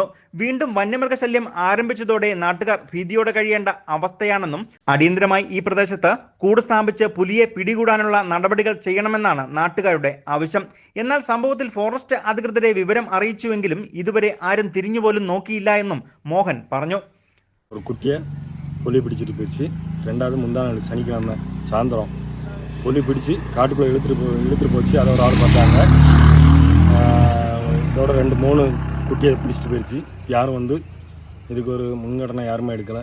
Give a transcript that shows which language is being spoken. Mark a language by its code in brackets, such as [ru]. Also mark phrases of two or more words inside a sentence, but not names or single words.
[ml] വീണ്ടും വന്യമൃഗശല്യം ആരംഭിച്ചതോടെ നാട്ടുകാർ ഭീതിയോടെ കഴിയേണ്ട അവസ്ഥയാണെന്നും അടിയന്തരമായി ഈ പ്രദേശത്ത് കൂട് സ്ഥാപിച്ച് പുലിയെ പിടികൂടാനുള്ള നടപടികൾ ചെയ്യണമെന്നാണ് നാട്ടുകാരുടെ ആവശ്യം. എന്നാൽ സംഭവത്തിൽ ഫോറസ്റ്റ് അധികൃതരെ വിവരം അറിയിച്ചുവെങ്കിലും ഇതുവരെ ആരും തിരിഞ്ഞുപോലും നോക്കിയില്ല എന്നും മോഹൻ പറഞ്ഞു. [ta] ஒரு குட்டியை புலி பிடிச்சிட்டு போயிடுச்சு. ரெண்டாவது முந்தான சனிக்கிழமை சாயந்தரம் புலி பிடிச்சி காட்டுக்குள்ளே இழுத்துட்டு போச்சு. அதை ஒரு ஆள் பார்த்தாங்க. இதோட 2-3 குட்டியை பிடிச்சிட்டு போயிடுச்சு. யாரும் இதுக்கு ஒரு முன்கடனை யாருமே எடுக்கலை.